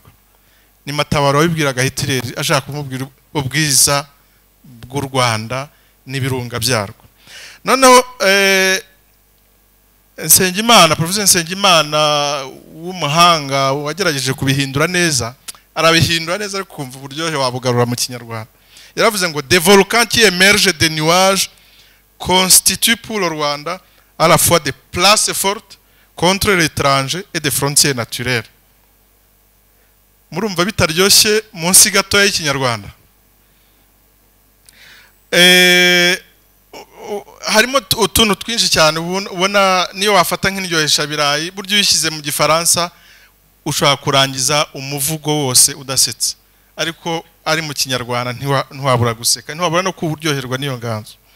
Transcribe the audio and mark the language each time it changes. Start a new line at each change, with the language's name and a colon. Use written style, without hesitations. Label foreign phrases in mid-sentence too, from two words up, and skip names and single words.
Kinyarwanda: Ni Matabaro wabibwiraga Hitler ashaka kumubwira ubwiza bw'u Rwanda n'ibirunga byarwo. Noneho Nsengimana, Professor Nsengimana w'umuhanga wagerageje kubihindura neza, arabihindura neza ariko kumva uburyohe wabugarura mu Kinyarwanda.
French: Yaravuze ngo des volcans qui émergent des nuages constituent pour le Rwanda à la fois des places fortes contre l'étranger et des frontières naturelles.
Kinyarwanda: Murumva bitaryoshye munsi gato y'Ikinyarwanda. Harimo utuntu twinshi cyane ubona niyo wafata nk'indyohesha birayi, buryo uyishyize mu Gifaransa ushobora kurangiza umuvugo wose udasetse, ariko ari mu Kinyarwanda ntiwabura guseka, ntiwabura no kuburyoherwa n'iyo nganzo.